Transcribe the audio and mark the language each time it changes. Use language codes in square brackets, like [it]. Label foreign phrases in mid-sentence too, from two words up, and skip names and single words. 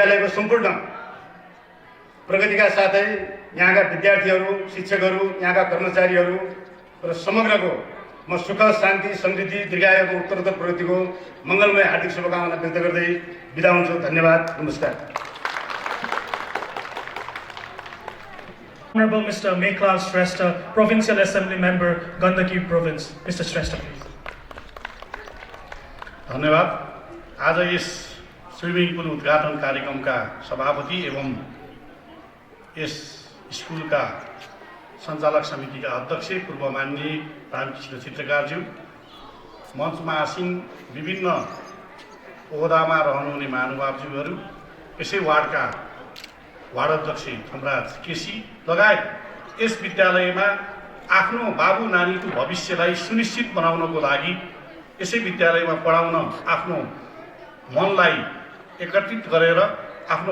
[ne] विद्यालयको सम्पूर्ण प्रगतिका साथै यहाँका विद्यार्थीहरू, शिक्षकहरू, यहाँका कर्मचारीहरू र समग्रको म सुख, शान्ति, समृद्धि, दीर्घायुको उत्तरोत्तर प्रगतिको मङ्गलमय हार्दिक शुभकामना व्यक्त गर्दै बिदा हुन्छु। धन्यवाद, नमस्कार। [en] Honorable Mr. Meklal Shrestha, Provincial Assembly Member, Gandaki Province. Mr. Shrestha, please. [ne] धन्यवाद। आज यस स्विमिङ पुल उद्घाटन कार्यक्रमका सभापति एवं यस स्कुलका सञ्चालक समितिका अध्यक्ष पूर्व माननीय रामकृष्ण चित्रकारज्यू, मञ्चमा आसीन विभिन्न ओहदामा रहनुहुने महानुभावज्यूहरू, यसै वार्डका वार्ड अध्यक्ष थमराज केसी लगायत यस विद्यालयमा आफ्नो बाबु नानीको भविष्यलाई सुनिश्चित बनाउनको लागि यसै विद्यालयमा पढाउन आफ्नो मनलाई एकत्रित गरेर आफ्नो